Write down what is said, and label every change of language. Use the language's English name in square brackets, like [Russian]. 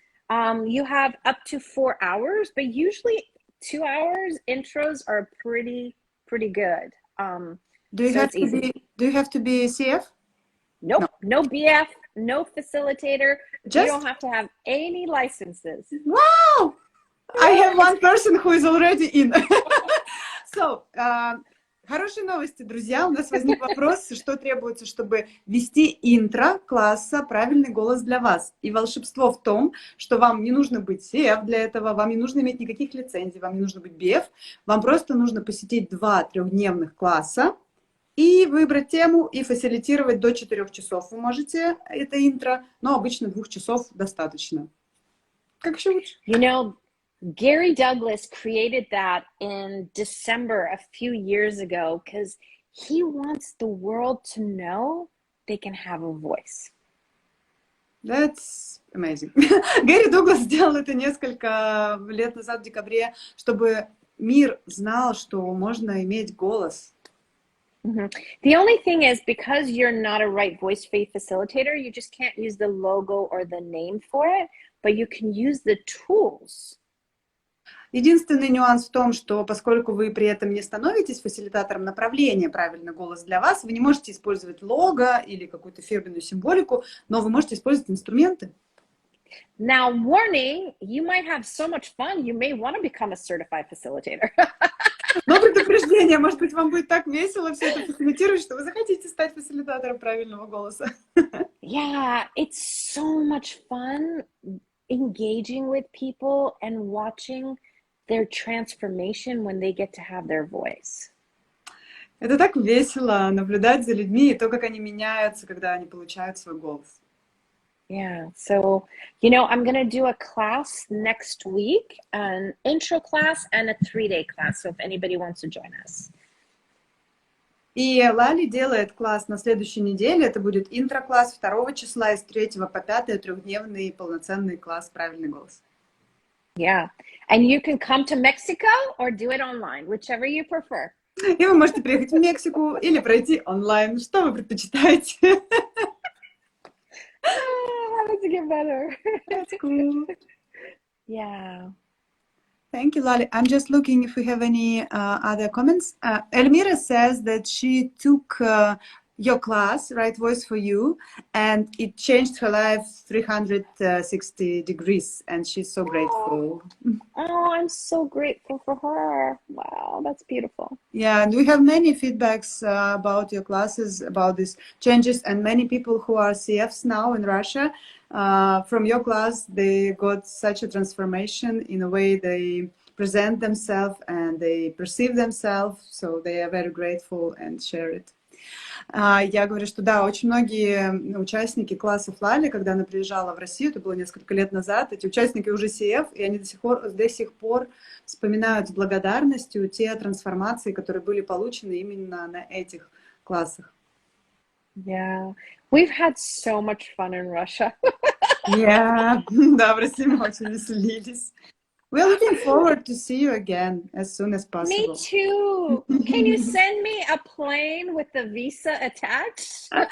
[English] You have up to 4 hours, but usually 2 hours intros are pretty good. Do you have to be CF? Nope, no BF, no facilitator. Just... You don't have to have any licenses. Wow! I have one person who is already in. [Russian] So, хорошие новости, друзья. У нас возник вопрос, что требуется, чтобы вести интро класса «Правильный голос для вас». И волшебство в том, что вам не нужно быть CF для этого, вам не нужно иметь никаких лицензий, вам не нужно быть BF. Вам просто нужно посетить 2 трехдневных класса и выбрать тему и фасилитировать до 4 часов. Вы можете это интро, но обычно 2 часов достаточно. Как еще лучше? [English] Gary Douglas created that in December a few years ago because he wants the world to know they can have a voice. That's amazing. [Russian] Гэри Дуглас сделал это несколько лет назад, в декабре, чтобы мир знал, что можно иметь голос. Mm-hmm. [English] The only thing is, because you're not a Right Voice for You facilitator, you just can't use the logo or the name for it, but you can use the tools. [Russian] Единственный нюанс в том, что поскольку вы при этом не становитесь фасилитатором направления «Правильный голос для вас», вы не можете использовать лого или какую-то фирменную символику, но вы можете использовать инструменты. [English] Now, warning, you might have so much fun, you may want to become a certified facilitator. [Russian] Но предупреждение, может быть, вам будет так весело все это фасилитировать, что вы захотите стать фасилитатором правильного голоса. [English] Yeah, it's so much fun engaging with people and watching their transformation when they get to have their voice. [Russian] Это так весело наблюдать за людьми и то, как они меняются, когда они получают свой голос. [English] Yeah, so, I'm going to do a class next week, an intro class and a 3-day class, so if anybody wants to join us. [Russian] И Лали делает класс на следующей неделе, это будет интро-класс 2 числа, и с 3 по 5 трехдневный полноценный класс «Правильный голос». [English] Yeah, and you can come to Mexico or do it online, whichever you prefer. [Russian] И вы можете приехать в Мексику или пройти онлайн. Что вы предпочитаете? [English] How does it get better? That's cool. Yeah. Thank you, Lali. I'm just looking if we have any other comments. Elmira says that she took your class, Right Voice for You, and it changed her life 360 degrees, and she's so grateful. Oh, I'm so grateful for her. Wow, that's beautiful. Yeah, and we have many feedbacks about your classes, about these changes, and many people who are CFs now in Russia, from your class, they got such a transformation in the way they present themselves and they perceive themselves, so they are very grateful and share it. [Russian] Я говорю, что да, очень многие участники классов Лали, когда она приезжала в Россию, это было несколько лет назад, эти участники уже CF, и они до сих пор вспоминают с благодарностью те трансформации, которые были получены именно на этих классах. [English] Yeah, we've had so much fun in Russia. [Russian] Yeah, да, в России мы очень веселились. [English] We're looking forward to see you again as soon as possible. Me too. Can you send me a plane with the visa attached?